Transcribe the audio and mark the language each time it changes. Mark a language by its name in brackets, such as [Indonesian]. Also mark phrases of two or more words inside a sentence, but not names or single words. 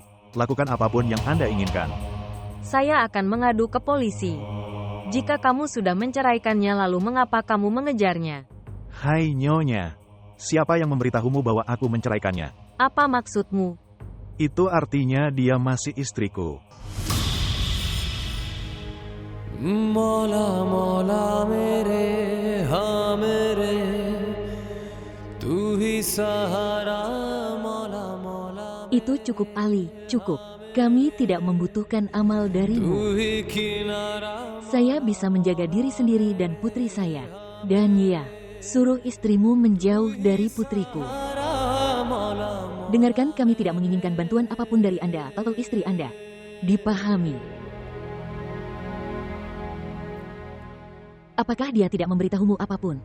[Indonesian] Lakukan apapun yang Anda inginkan. Saya akan mengadu ke polisi. Jika kamu sudah menceraikannya lalu mengapa kamu mengejarnya? Hai Nyonya, siapa yang memberitahumu bahwa aku menceraikannya? Apa maksudmu? Itu artinya dia masih istriku. [Hindi] मौला मौला मेरे हाँ मेरे तू ही सहारा मौला मौला [Indonesian] Itu cukup Ali, cukup. Kami tidak membutuhkan amal darimu. [Hindi] तू ही किनारा [Indonesian] Saya bisa menjaga diri sendiri dan putri saya. Dan ya, suruh istrimu menjauh dari putriku. मौला Dengarkan, kami tidak menginginkan bantuan apapun dari Anda atau istri Anda. Dipahami. Apakah dia tidak memberitahumu apapun?